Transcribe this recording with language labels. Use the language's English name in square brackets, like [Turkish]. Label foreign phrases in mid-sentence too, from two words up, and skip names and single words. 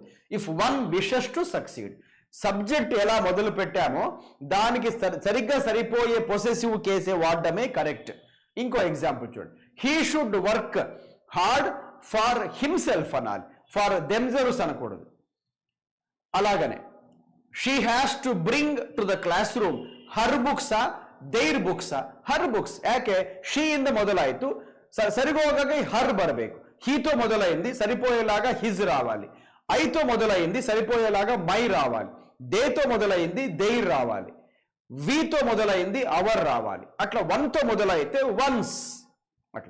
[English] if one wishes to succeed, [Telugu] సబ్జెక్ట్ ఎలా మొదలు పెట్టామో దానికి సరిగ్గా సరిపోయే [English] possessive case [Telugu] వాడడమే కరెక్ట్. ఇంకో ఎగ్జాంపుల్ చూడండి, [English] he should work hard for himself [Telugu] అనాలి, [English] for themselves [Telugu] అనకూడదు. [English] అలాగనే she has to bring to the class room her books their books, her books. [Kannada] ಯಾಕೆ ಶೀ ಇಂದ ಮೊದಲಾಯಿತು, ಸರಿಪೋಗಾಕ ಹರ್ ಬರಬೇಕು. [Telugu] హీతో మొదలైంది, సరిపోయేలాగా హిజ్ రావాలి. ఐతో మొదలైంది, సరిపోయేలాగా మై రావాలి. దేతో మొదలైంది, దేర్ రావాలి. వీతో మొదలైంది, అవర్ రావాలి. అట్లా వన్తో మొదలైతే వన్స్, అట్లా.